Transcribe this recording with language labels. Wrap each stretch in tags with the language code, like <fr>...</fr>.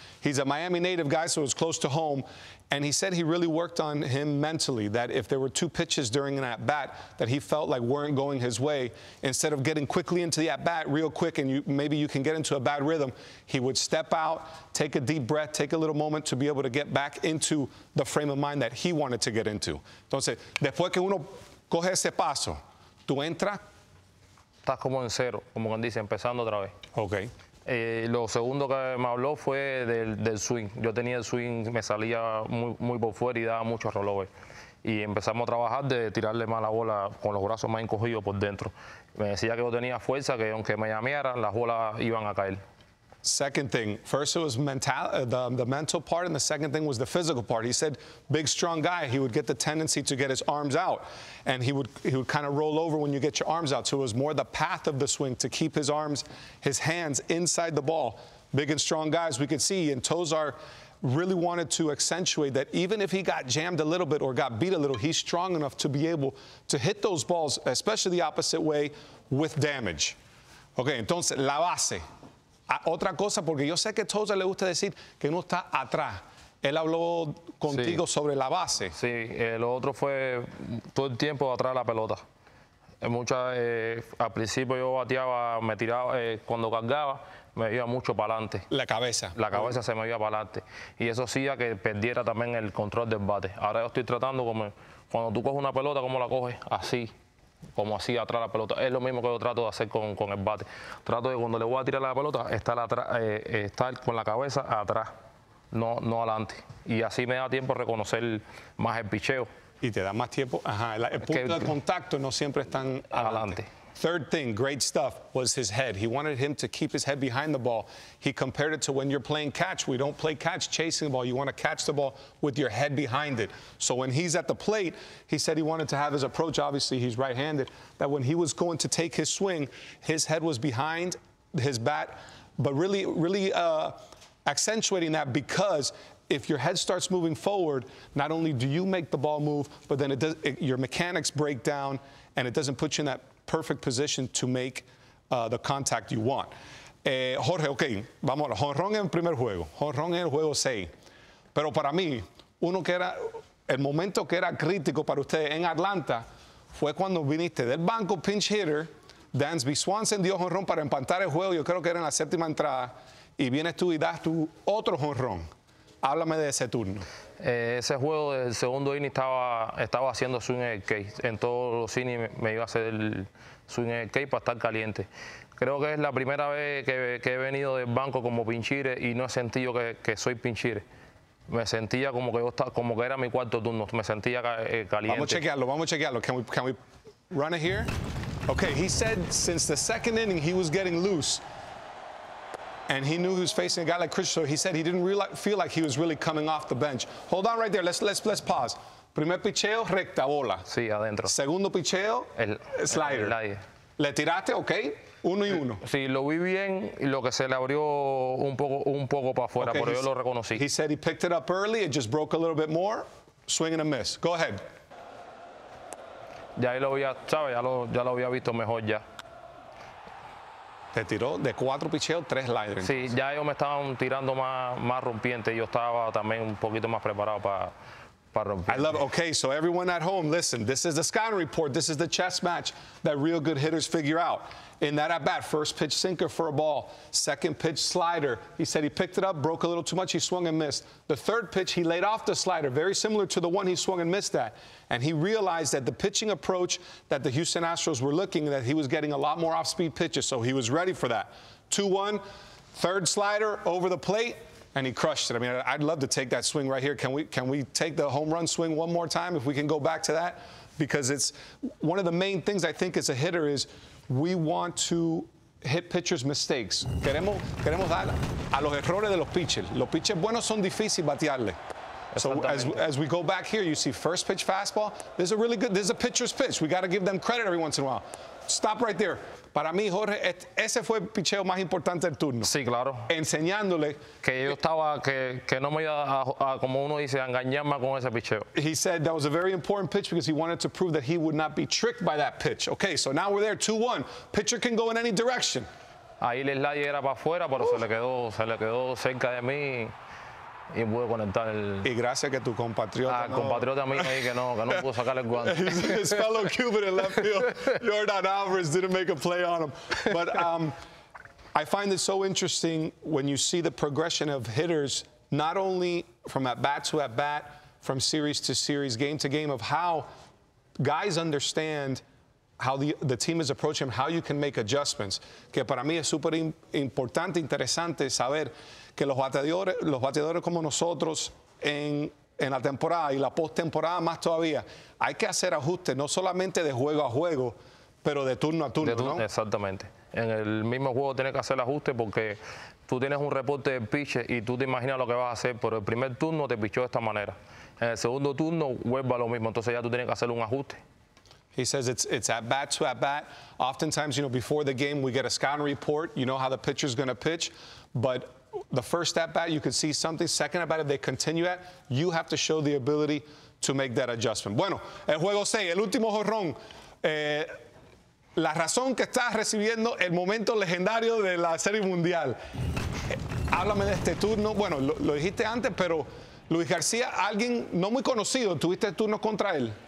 <en>He's a Miami native guy, so it was close to home, and he said he really worked on him mentally, that if there were 2 pitches during an at-bat that he felt like weren't going his way, instead of getting quickly into the at-bat real quick and maybe you can get into a bad rhythm, he would step out, take a deep breath, take a little moment to be able to get back into the frame of mind that he wanted to get into.</en> <es>Entonces, después que uno coge ese paso, tú entras. Estás como en cero, como quien dice, empezando otra vez. Okay. Lo segundo que me habló fue del swing. Yo tenía el swing, me salía muy por fuera y daba muchos rollovers. Y empezamos a trabajar de tirarle más la bola con los brazos más encogidos por dentro. Me decía que yo tenía fuerza, que aunque me llamearan, las bolas iban a caer.</es> <en>Second thing, first it was the mental part, and the second thing was the physical part. He said, big, strong guy, he would get the tendency to get his arms out, and he would kind of roll over when you get your arms out. So it was more the path of the swing to keep his arms, his hands inside the ball. big and strong guys, we could see, and Tozar really wanted to accentuate that even if he got jammed a little bit or got beat a little, he's strong enough to be able to hit those balls, especially the opposite way, with damage.</en> <es>Ok, entonces, la base. Otra cosa, porque yo sé que a Tozar le gusta decir que uno está atrás. Él habló contigo sobre la base. Sí, lo otro fue todo el tiempo atrás de la pelota. Al principio yo bateaba, me tiraba, cuando cargaba, me iba mucho para adelante. La cabeza. La cabeza se me iba para adelante. Y eso hacía que perdiera también el control del bate. Ahora yo estoy tratando como, cuando tú coges una pelota, ¿cómo la coges? Así. Como así atrás la pelota. Es lo mismo que yo trato de hacer con el bate. Trato de cuando le voy a tirar la pelota, estar con la cabeza atrás, no adelante. Y así me da tiempo a reconocer más el picheo. Y te da más tiempo. Ajá, el punto de contacto no siempre es tan adelante.</es> <en>Third thing, great stuff, was his head. He wanted him to keep his head behind the ball. He compared it to when you're playing catch. We don't play catch chasing the ball. You want to catch the ball with your head behind it. So when he's at the plate, he said he wanted to have his approach. Obviously, he's right-handed. That when he was going to take his swing, his head was behind his bat, but really accentuating that because if your head starts moving forward, not only do you make the ball move, but then your mechanics break down, and it doesn't put you in that perfect position to make the contact you want.</en> <es>Jorge, ok, vamos a jonrón en el primer juego, jonrón en el juego 6. Pero para mí, el momento que era crítico para ustedes en Atlanta fue cuando viniste del banco pinch hitter, Dansby Swanson dio jonrón para empatar el juego, yo creo que era en la 7ª entrada, y vienes tú y das tu otro jonrón. Háblame de ese turno. Ese juego del segundo inning estaba haciendo swing en el cage. En todos los innings me iba a hacer el swing en el cage para estar caliente. Creo que es la primera vez que he venido del banco como pinchire y no he sentido que soy pinchire. Me sentía como que era mi cuarto turno. Me sentía caliente. Vamos a chequearlo.</es> <en>Can we run it here? Okay, he said since the second inning he was getting loose. And he knew he was facing a guy like Christian, so he said he didn't feel like he was really coming off the bench. Hold on right there. Let's pause.</en> <es>Primer picheo, recta bola. Sí, adentro. Segundo picheo, slider. Le tiraste, ok, 1-1. Sí, lo vi bien y lo que se le abrió un poco para afuera, Okay, pero yo lo reconocí.</es> <en>He said he picked it up early, it just broke a little bit more, swing and a miss. Go ahead.</en> <es>Ya ahí lo había, ¿sabes? Ya lo había visto mejor ya. Te tiró de 4 picheos, 3 sliders. Sí, ya ellos me estaban tirando más rompiente y yo estaba también un poquito más preparado para romper.</es> <en>I love it. Okay, so everyone at home, listen, this is the scouting report. This is the chess match that real good hitters figure out. In that at-bat, first pitch sinker for a ball, second pitch slider. He said he picked it up, broke a little too much, he swung and missed. The third pitch, he laid off the slider, very similar to the one he swung and missed at. And he realized that the pitching approach that the Houston Astros were looking, that he was getting a lot more off-speed pitches, so he was ready for that. 2-1, third slider over the plate, and he crushed it. I mean, I'd love to take that swing right here. Can we take the home run swing one more time if we can go back to that? Because it's one of the main things I think as a hitter is we want to hit pitchers' mistakes.</en> <es>Queremos dar a los errores de los pitchers. Los pitchers buenos son difíciles batearle.</es> <en>So as we go back here, you see first pitch fastball. This is a pitcher's pitch. We got to give them credit every once in a while. Stop right there.</en> <es>Para mí, Jorge, ese fue el picheo más importante del turno. Sí, claro. Enseñándole que yo estaba, que no me iba a, como uno dice, a engañarme con ese picheo.</es> <en>He said that was a very important pitch because he wanted to prove that he would not be tricked by that pitch. Okay, so now we're there, 2-1. Pitcher can go in any direction.</en> <es>Ahí el slider era para afuera, pero se le quedó cerca de mí y pude conectar el... Y gracias que tu compatriota... compatriota mío ahí que no pudo sacar el guante.</es> <en>His fellow Cuban in left field, Jordan Alvarez, didn't make a play on him. But I find it so interesting when you see the progression of hitters, not only from at-bat to at-bat, from series to series, game to game, of how guys understand how the team is approaching him, how you can make adjustments.</en> <es>Que para mí es súper importante, interesante saber que los bateadores como nosotros en la temporada y la postemporada más todavía, hay que hacer ajustes, no solamente de juego a juego, pero de turno a turno, ¿no? Exactamente. En el mismo juego tienes que hacer ajustes porque tú tienes un reporte de pitches y tú te imaginas lo que vas a hacer, pero el primer turno te pichó de esta manera. En el segundo turno vuelve a lo mismo, entonces ya tú tienes que hacer un ajuste.</es> <en>He says it's at-bat to at-bat. Oftentimes, before the game, we get a scouting report. You know how the pitcher's going to pitch. But the first at bat, you could see something. Second at bat, if they continue at, you have to show the ability to make that adjustment.</en> <es>Bueno, el juego 6, el último jonrón. La razón que estás recibiendo el momento legendario de la Serie Mundial. Háblame de este turno. Bueno, lo dijiste antes, pero Luis García, alguien no muy conocido, ¿tuviste el turno contra él?</es>